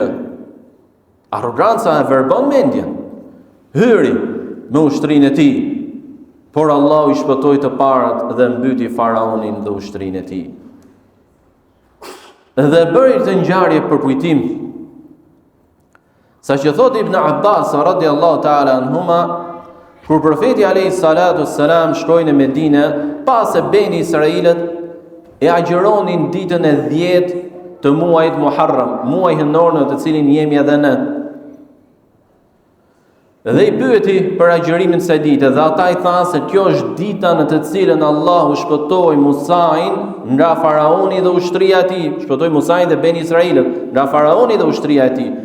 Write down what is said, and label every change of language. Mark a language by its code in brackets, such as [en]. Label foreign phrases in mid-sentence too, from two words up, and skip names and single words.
[sq] Arroganca e verbon mendjen. Hyri me ushtrinë e tij. Por Allahu i shpëtoi të parat dhe mbyti faraonin dhe ushtrinë e tij. Dhe bëri këtë ngjarje për kujtim. Sa që thot Ibn Abbas [ar] رضي الله تعالى عنهما, [sq] kur profeti [ar] عليه الصلاة والسلام [sq] shkoi në Medinë, pas se beni Israilët e agjeronin ditën e 10 të muajit Muharram, muaj hënor në të cilin jemi edhe ne. Dhe i pyeti për agjerimin kësaj dite, dhe ata i thanë se kjo është dita në të cilën Allahu shpëtoi Musain nga faraoni dhe ushtria e tij, shpëtoi Musain dhe beni Israilët nga faraoni dhe ushtria e tij.